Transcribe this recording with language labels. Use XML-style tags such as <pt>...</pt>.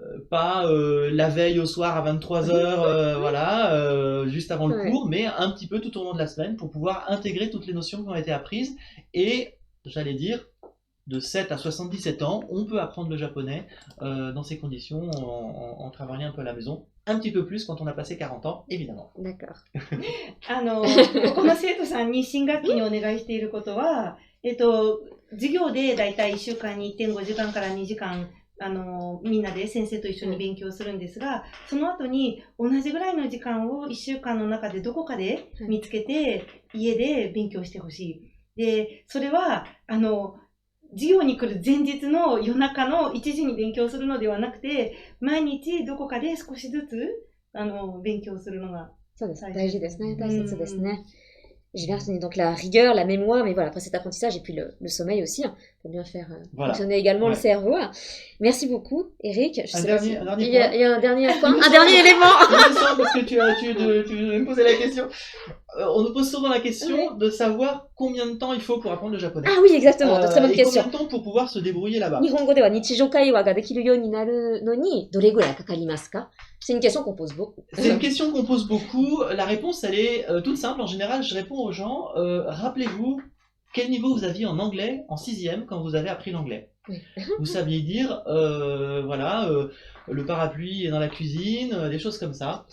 <fr>Pas la veille au soir à 23 heures, voilà, juste avant le cours, mais un petit peu tout au long de la semaine pour pouvoir intégrer toutes les notions qui ont été apprises. Et, j'allais dire, de 7 à 77 ans, on peut apprendre le japonais dans ces conditions en travaillant un peu à la maison. Un petit peu plus quand on a passé 40 ans, évidemment. D'accord.</fr> <ja>ここの生徒さんに新学期にお願いしていることは、授業でだいたい1週間に 1.5 時間から2時間、みんなで先生と一緒に勉強するんですが、その後に同じぐらいの時間を1週間の中でどこかで見つけて、家で勉強してほしい。で、それは、授業に来る前日の夜中の1時に勉強するのではなくて、毎日どこかで少しずつ、勉強するのがそうです。大事ですね。大切ですね。</ja> <fr>J'ai bien retenu donc la rigueur, la mémoire, mais voilà, après cet apprentissage et puis le sommeil aussi, pour bien faire fonctionner également le cerveau. Merci beaucoup, Eric. Il y a un dernier point, un dernier élément. Parce que tu me posais la question. On nous pose souvent la question de savoir combien de temps il faut pour apprendre le japonais. Ah oui, exactement, très bonne question. Combien de temps pour pouvoir se débrouiller là-bas.</fr> <ja>日本語では日常会話ができるようになるのにどれぐらいかかりますか?</ja> <fr>C'est une question qu'on pose beaucoup. C'est une question qu'on pose beaucoup. La réponse, elle est toute simple. En général, je réponds aux gens, rappelez-vous quel niveau vous aviez en anglais en 6e quand vous avez appris l'anglais. Vous saviez dire, le parapluie est dans la cuisine, des choses comme ça.</fr>